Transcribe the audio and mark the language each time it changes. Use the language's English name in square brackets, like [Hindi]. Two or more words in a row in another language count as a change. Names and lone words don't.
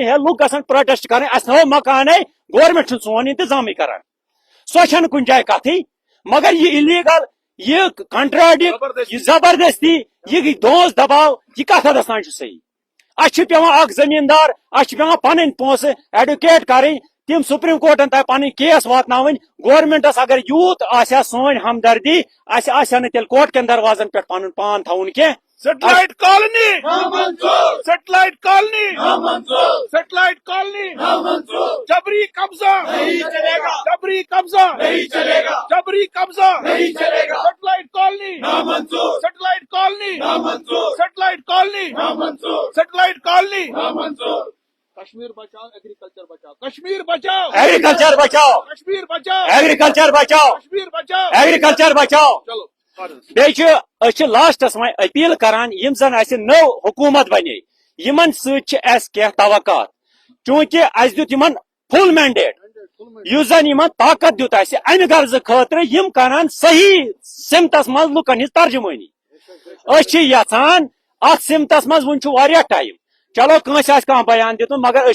[Kashmiri] ہے لُکھ گژھن پروٹیسٹ کرٕنۍ اَسہِ تھاوو مکانے گورمنٹ چھُنہٕ سون انتظامٕے کران سۄ چھنہٕ کُنہِ جایہِ کتھٕے مگر یہ الیگل یہ کنٹراڈکٹ یہ زبردستی یہ دوز دباو یہ کتھ حدس تام چھُ صحیح اَسہِ چھُ پیوان اکھ زمیٖندار اَسہِ چھُ پیوان پنٕنۍ پونٛسہٕ ایڈوکیٹ کرٕنۍ تم سپریم کورٹن تام پنٕنۍ کیس واتناوٕنۍ گورمنٹس اگر یوٗت آسہِ ہا سٲنۍ ہمدردی اَسہِ آسہِ ہا نہٕ تیٚلہِ کوٹ کٮ۪ن دروازن پٮ۪ٹھ پنُن پان تھاوُن کینٛہہ [Urdu] سیٹلائٹ کالونی سیٹلائٹ کالونی سیٹلائٹ کالونی جبری قبضہ جبری قبضہ جبری قبضہ سیٹلائٹ کالونی سیٹلائٹ کالونی سیٹلائٹ کالونی سیٹلائٹ کالونی کشمیر بچاؤ ایگریکلچر بچاؤ کشمیر بچاؤ ایگریکلچر بچاؤ کشمیر بچاؤ ایگریکلچر بچاؤ کشمیر بچاؤ ایگریکلچر بچاؤ چلو [Kashmiri] بیٚیہِ لاسٹس وۄنۍ اپیل کران یِم زن اسہِ نٔو حکوٗمت بنے یِمن سۭتۍ چھِ اسہِ کینٛہہ توقعات چوٗنکہِ اسہِ دیُت یِمن فل مینڈیٹ یُس زن یِمن طاقت دیُت اسہِ امہِ غرضہٕ خٲطرٕ یِم کرن صحیح سمتس منٛز لُکن ہٕنٛز ترجمٲنی أسۍ چھِ یژھان اتھ سمتس منٛز وُنہِ چھُ واریاہ ٹایم چلو کٲنٛسہِ آسہِ کانٛہہ بیان دیُتمُت مگر أسۍ